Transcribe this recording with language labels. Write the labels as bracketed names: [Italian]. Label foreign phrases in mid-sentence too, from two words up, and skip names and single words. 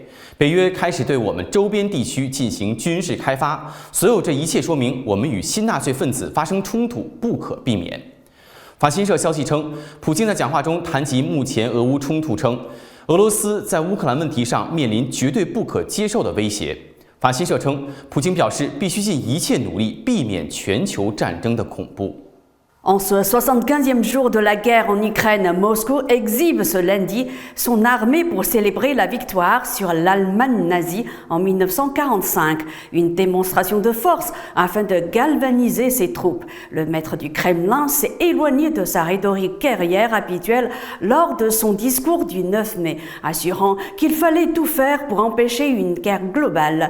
[Chinese] 北约开始对我们周边地区进行军事开发，所有这一切说明我们与新纳粹分子发生冲突不可避免。法新社消息称，普京在讲话中谈及目前俄乌冲突，称俄罗斯在乌克兰问题上面临绝对不可接受的威胁。法新社称，普京表示必须尽一切努力避免全球战争的恐怖。 [French] En ce 75e jour de la guerre en Ukraine, Moscou exhibe ce lundi son armée pour célébrer la victoire sur l'Allemagne nazie en 1945, une démonstration de force afin de galvaniser ses troupes. Le maître du Kremlin s'est éloigné de sa rhétorique guerrière habituelle lors de son discours du 9 mai, assurant qu'il fallait tout faire pour empêcher une guerre globale.